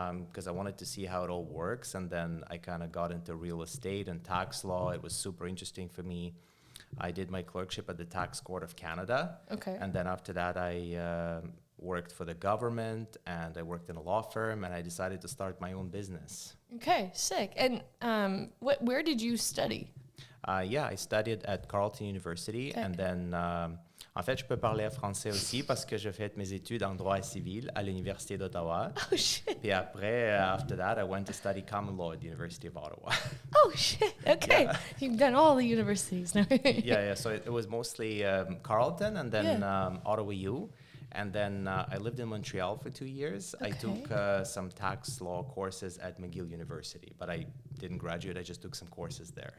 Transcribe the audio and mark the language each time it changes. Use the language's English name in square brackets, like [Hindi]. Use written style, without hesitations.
[English] Because I wanted to see how it all works. And then I kind of got into real estate and tax law. It was super interesting for me. I did my clerkship at the Tax Court of Canada. Okay. And then after that, I worked for the government, and I worked in a law firm, and I decided to start my own business. Okay, sick. And where did you study? I studied at Carleton University, and then [French] en fait, je peux parler français aussi parce que j'ai fait mes études en droit civil à l'Université d'Ottawa. [English] Oh, shit. [French] Puis après, [English] after that, I went to study common law at the University of Ottawa. Oh, shit. Okay. Yeah. You've done all the universities now. Yeah. So it was mostly Carleton and then Ottawa U. And then I lived in Montreal for 2 years. Okay. I took some tax law courses at McGill University, but I didn't graduate. I just took some courses there.